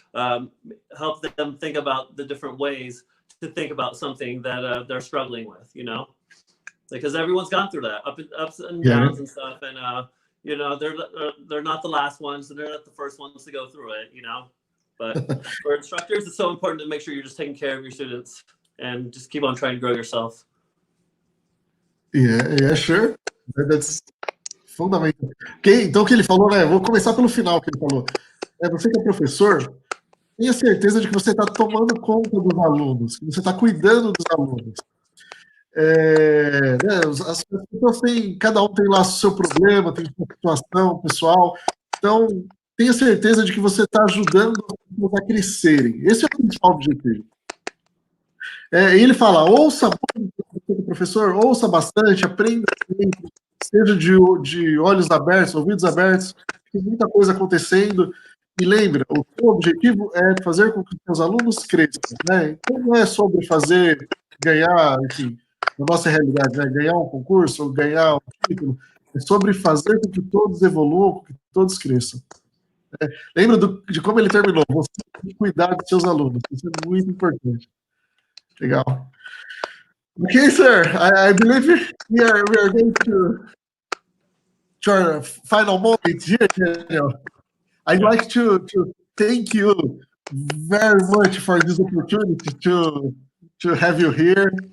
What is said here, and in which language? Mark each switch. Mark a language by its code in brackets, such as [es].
[en] Help them think about the different ways to think about something that they're struggling with, you know, because everyone's gone through that, ups and downs and stuff, and you know, they're not the last ones and they're not the first ones to go through it, you know. But for instructors, it's so important to make sure you're just taking care of your students and just keep on trying to grow yourself. Yeah, sure. That's fundamental. [pt] Okay, então o que ele falou, né? Vou começar pelo final que ele falou. Você que é professor, tenha certeza de que você está tomando conta dos alunos, que você está cuidando dos alunos. Né, as pessoas têm, cada um tem lá o seu problema, tem sua situação pessoal, então tenha certeza de que você está ajudando as pessoas a crescerem. Esse é o principal objetivo. E ele fala, ouça muito, professor, ouça bastante, aprenda sempre, seja de olhos abertos, ouvidos abertos, tem muita coisa acontecendo. E lembra, o seu objetivo é fazer com que os seus alunos cresçam, né? Então não é sobre fazer ganhar, enfim, na nossa realidade, né? Ganhar um concurso ou ganhar um título, é sobre fazer com que todos evoluam, com que todos cresçam. Lembra de como ele terminou, você tem que cuidar dos seus alunos, isso é muito importante. Legal. [en] Okay, sir, I believe we are going to our final moment here, Daniel. I'd like to thank you very much for this opportunity to have you here.